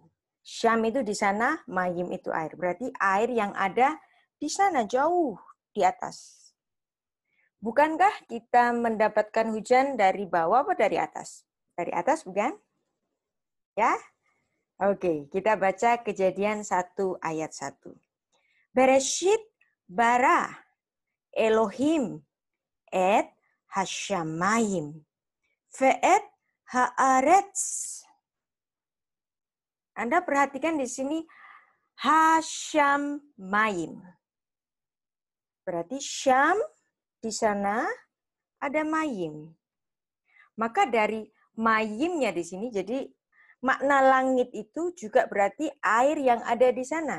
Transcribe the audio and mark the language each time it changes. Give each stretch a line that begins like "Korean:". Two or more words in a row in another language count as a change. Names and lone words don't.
Indonesian: Syam itu di sana, mayim itu air. Berarti air yang ada di sana, jauh di atas. Bukankah kita mendapatkan hujan dari bawah atau dari atas? Dari atas bukan? Ya? Oke, kita baca Kejadian 1 ayat 1.
Hebrew: בראשית ברא אלהים את השמים ואת הארץ.
Indonesian: Anda perhatikan di sini hashamayim. Berarti syam di sana ada mayim. Maka dari mayimnya di sini, jadi makna langit itu juga berarti air yang ada di sana.